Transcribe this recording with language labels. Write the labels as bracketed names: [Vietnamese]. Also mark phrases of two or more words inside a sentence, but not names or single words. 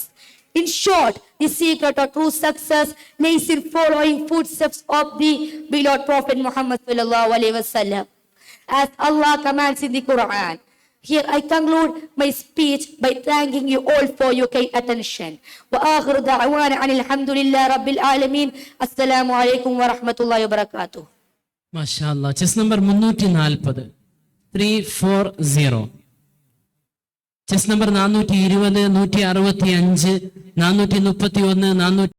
[English] In short, the secret of true success lies in following footsteps of the beloved Prophet Muhammad [Arabic] صلى الله عليه وسلم, [English] as Allah commands in the Quran. Here I conclude my speech by thanking you all for your kind attention. [Arabic] وآخر دعوانا أن الحمد لله رب العالمين. السلام عليكم ورحمة الله وبركاته. [English] മാഷാഅല്ലാഹ്. chest number 340 340. chest number 420 165 431 400